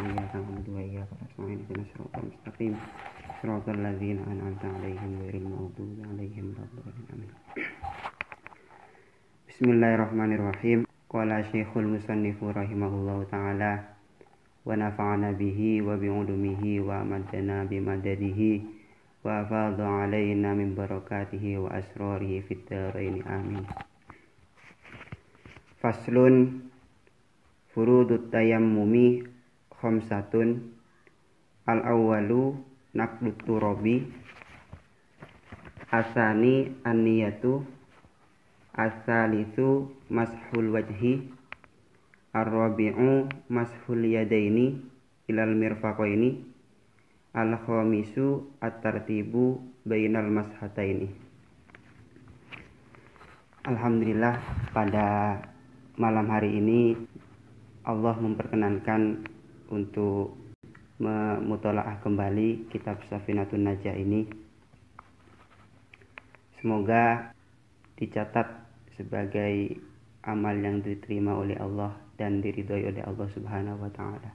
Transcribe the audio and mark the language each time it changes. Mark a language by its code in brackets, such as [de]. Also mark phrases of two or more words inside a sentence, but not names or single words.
[ar] إياك نعبد وإياك نستعين. اهدنا الصراط المستقيم. صراط الذين أنعمت عليهم غير المغضوب عليهم ولا الضالين. Amin. Bismillahirrahmanirrahim. قال الشيخ المصنف رحمه الله تعالى ونفعنا به وبعلومه وأمدنا بمدده وأفاض علينا من بركاته وأسراره في الدارين آمين. فصل فروض التيمم خمسة. الأول نقل التراب، الثاني النية، الثالث مسح الوجه، الرابع مسح اليدين إلى المرفقين، الخامس الترتيب بين المسحتين. Alhamdulillah, [id] pada malam hari ini Allah memperkenankan untuk memutolaah kembali kitab Safinatun Najah ini. Semoga dicatat sebagai amal yang diterima oleh Allah dan diridhoi oleh Allah [ar] سبحانه وتعالى.